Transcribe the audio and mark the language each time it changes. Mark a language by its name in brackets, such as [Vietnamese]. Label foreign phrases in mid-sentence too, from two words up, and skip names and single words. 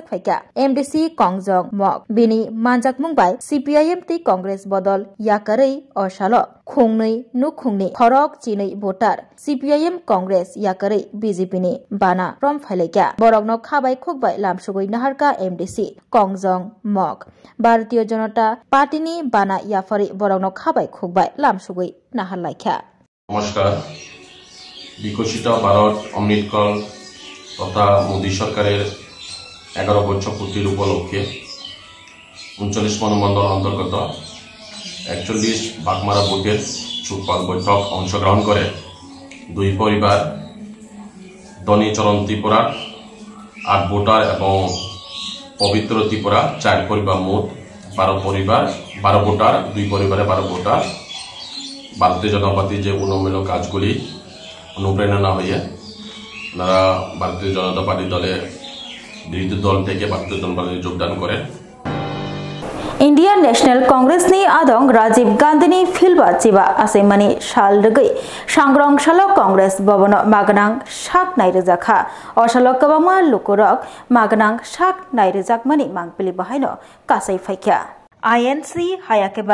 [Kok Borok] Phaika MDC Kongjong Mok bini Manjak Mungbai CPIM te Congress bodol yakarei osalo khongnei nukhungni khorok chinei voter CPIM Congress yakarei BJP ni bana from phailaikha borokno khabai khokbai lamsugoi naharka MDC Kongjong Mok Bharatiya Janata Party ni bana yafari borokno khabai khokbai lamsugoi naharlaikha [Bangla] নমস্কার বিকশিত ভারত অমৃতকাল তথা মোদী সরকারের 11 বছর পূর্তির উপলক্ষে 39 মনোমণ্ডল অন্তর্গত 41 বাগমারা বুথের চুপাল বৈঠক অংশগ্রহণ করে দুই পরিবার ধনী চরণ ত্রিপুরা 8 ভোটার এবং পবিত্র ত্রিপুরা 4 পরিবার মোট 12 পরিবার 12 ভোটার দুই পরিবারে 12 ভোটার ভারতীয় জনতা পার্টির যে উন্নয়নমূলক কাজগুলি অনুপ্রেরণা হয়ে ওনারা ভারতীয় জনতা পার্টি দলে বিরোধী দল থেকে ভারতীয় জনতা পার্টিতে যোগদান করেন [Kok Borok] Indian National Congress ni adong Rajiv Gandhi ni filba chiba asemani shal rgai sangrong shalo Congress bobono magnang shak nairejakha osalo kabama lukurok magnang shak nairejakmani mangpili bahaino kasai phaikya INC hayakeba